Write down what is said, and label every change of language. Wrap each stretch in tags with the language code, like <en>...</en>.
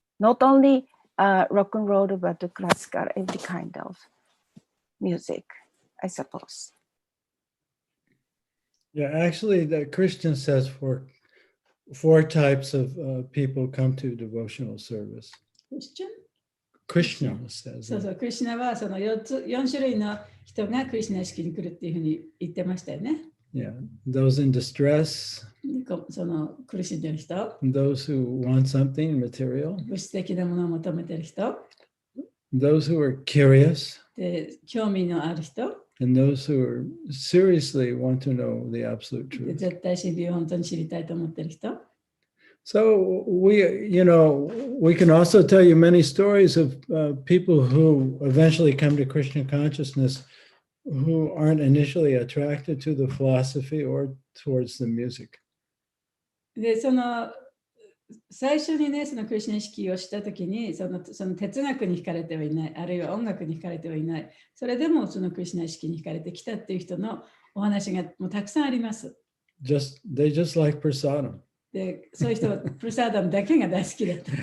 <en>Not only rock and roll, but classical, every kind of music, I suppose. Yeah, actually, the Christian says 4 types of people come to devotional service. Krishna says.</en> <ja>そうそう、クリシュナはその4種類の人がクリシュナ意識に来るっていうふうに言ってましたよね。</ja> <en>Yeah, those in distress.</en> <ja>その苦しんでる人。</ja> <en>Those who want something material.</en> <ja>物質的なものを求めてる人。</ja> <en>Those who are curious.</en> <ja>で、興味のある人。</ja> <en>And those who are seriously want to know the absolute truth.</en> <ja>絶対真理を本当に知りたいと思ってる人。</ja> <en>So we can also tell you many stories of people who eventually come to Krishna consciousness who aren't initially attracted to the philosophy or towards the music.</en> <ja>で、最初にね、そのクリシュナ意識をしたときにその哲学に惹かれてはいない、あるいは音楽に惹かれてはいない、それでもそのクリシュナ意識に惹かれてきたっていう人のお話がもうたくさんあります。</ja> <en>They just like prasadam.</en> <ja>で、そういう人はプラサダムだけが大好きだった。</ja>